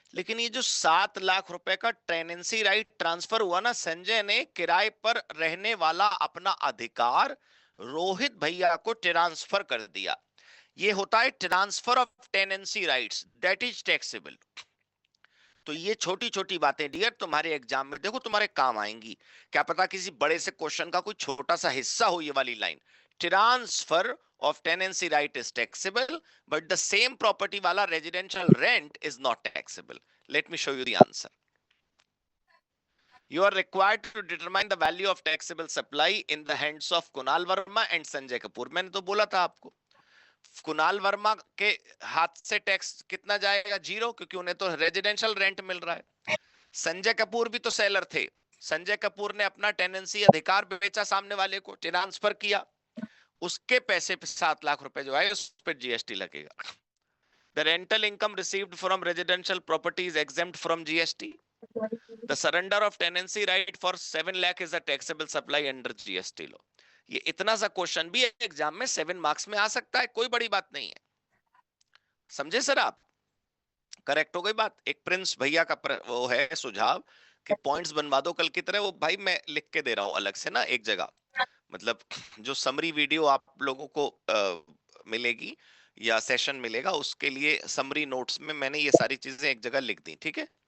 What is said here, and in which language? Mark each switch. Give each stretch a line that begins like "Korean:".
Hindi: लेकिन ये जो 7 लाख रुपए का टेनेंसी राइट ट्रांसफर हुआ ना, संजय ने किराए पर रहने वाला अपना अधिकार रोहित भैया को ट्रांसफर कर दिया। ये होता है transfer of tenancy rights,
English: That is taxable.
Hindi: तो ये छोटी छोटी बातें डियर तुम्हारे एग्जाम में देखो तुम्हारे काम आएंगी। क्या पता किसी बड़े से क्वेश्चन का कोई छोटा सा हिस्सा हो ये वाली line.
English: Transfer of tenancy right is taxable, but the same property wala residential rent is not taxable। Let me show you the answer। You are required to determine the value of taxable supply in the hands of Kunal Verma and Sanjay Kapoor।
Hindi: मैंने तो बोला था आपको, कुणाल वर्मा के हाथ से tax कितना जाएगा? 0, क्योंकि उन्हें तो रेजिडेंशियल रेंट मिल रहा है। संजय कपूर भी तो सेलर थे, संजय कपूर ने अपना टेनेंसी अधिकार बेचा सामने वाले को, ट्रांसफर किया, उसके पैसे पे 7 लाख रुपए जो है उस पर जीएसटी लगेगा।
English: The rental income received from residential property is exempt from GST। The surrender of tenancy right for 7 lakh is a taxable supply under GST law।
Hindi: ये इतना सा क्वेश्चन भी एग्जाम में 7 मार्क्स में आ सकता है, कोई बड़ी बात नहीं है। समझे सर आप? करेक्ट हो गई बात। एक प्रिंस भैया का वो है सुझाव कि पॉइंट्स बनवा दो कल की तरह, वो भाई मैं लिख के दे रहा हूं अलग से ना एक जगह, मतलब जो समरी वीडियो आप लोगों को मिलेगी या सेशन मिलेगा उसके लिए समरी नोट्स में मैंने ये सारी चीजें एक जगह लिख दी। ठीक है,